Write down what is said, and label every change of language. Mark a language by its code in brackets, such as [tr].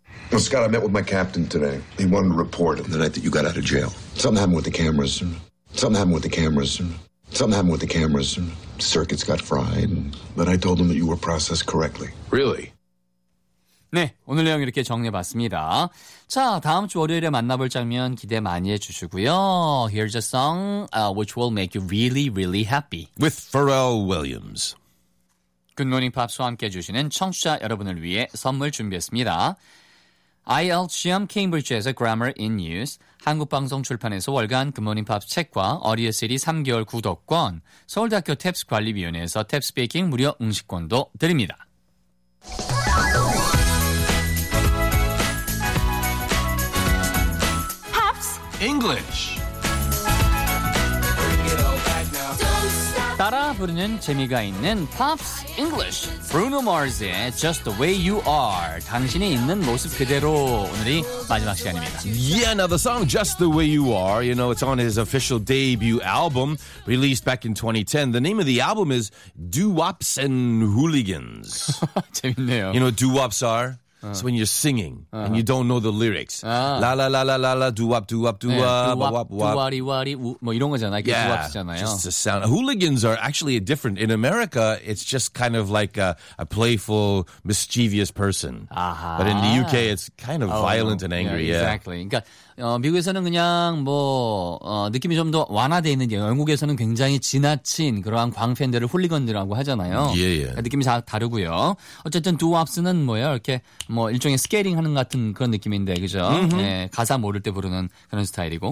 [en] Well, Scott, I met with my captain today. He wanted a report on the night that you got out of jail. Something happened with the cameras. Something happened with the cameras. Something happened with the cameras. Circuits got fried. But I told him that you were processed correctly. Really? [ko] 네, 오늘 내용 이렇게 정리해봤습니다. 자, 다음 주 월요일에 만나볼 장면 기대 많이 해주시고요. [en] Here's a song which will make you really, really happy. With Pharrell Williams. [ko] Good Morning Pops와 함께 해주시는 청취자 여러분을 위해 선물 준비했습니다. ILGM Cambridge에서 Grammar in Use, 한국방송출판에서 월간 Good Morning Pops 책과 어리어시리 3개월 구독권, 서울대학교 탭스관리위원회에서 탭스베이킹 무료 응시권도 드립니다. 따라 부르는 재미가 있는 Pops English. Bruno Mars의 Just the Way You Are. 당신이 있는 모습 그대로 오늘이 마지막 시간입니다. [en] Yeah, now the song Just the Way You Are, you know, it's on his official debut album released back in 2010. The name of the album is Doo-Wops and Hooligans. [ko] 재밌네요. [en] You know what doo-wops are? So when you're singing and you don't know the lyrics. La la la la la la do wop do wop do wop [ko] wop wop. Do wari 뭐 이런 거잖아요. [en] Yeah, just the sound. Hooligans are actually different. In America, it's just kind of like a playful, mischievous person. Uh-huh. But in the UK, it's kind of violent and angry. Yeah, exactly. [ko] 미국에서는 그냥 뭐 느낌이 좀 더 완화되어 있는데 영국에서는 굉장히 지나친 그러한 광팬들을 훌리건들이라고 하잖아요. [en] Yeah, yeah. [ko] 그러니까 느낌이 다 다르고요. 어쨌든 두왑스는 뭐예요? 이렇게 뭐 일종의 스케이팅 하는 같은 그런 느낌인데 그죠? 네, 가사 모를 때 부르는 그런 스타일이고.